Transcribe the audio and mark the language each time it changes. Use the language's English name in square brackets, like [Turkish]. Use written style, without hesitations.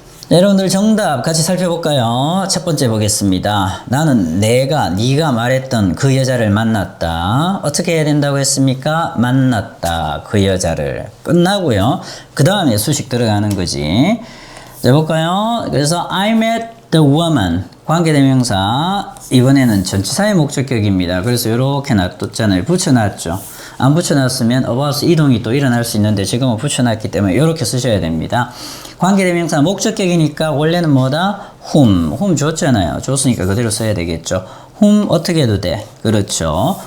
[Korean] 여러분들 정답 같이 살펴볼까요? 첫 번째 보겠습니다. 나는 네가 말했던 그 여자를 만났다. 어떻게 해야 된다고 했습니까? 만났다. 그 여자를. 끝나고요. 그 다음에 수식 들어가는 거지. 자, 볼까요? 그래서 [English] I met the woman. [Korean] 관계대명사. 이번에는 전치사의 목적격입니다. 그래서 이렇게 놔뒀잖아요. 붙여놨죠. 안 붙여놨으면 about 이동이 또 일어날 수 있는데 지금은 붙여놨기 때문에 이렇게 쓰셔야 됩니다. 관계대명사 목적격이니까 원래는 뭐다? whom 줬잖아요. 줬으니까 그대로 써야 되겠죠. whom 어떻게 해도 돼? 그렇죠.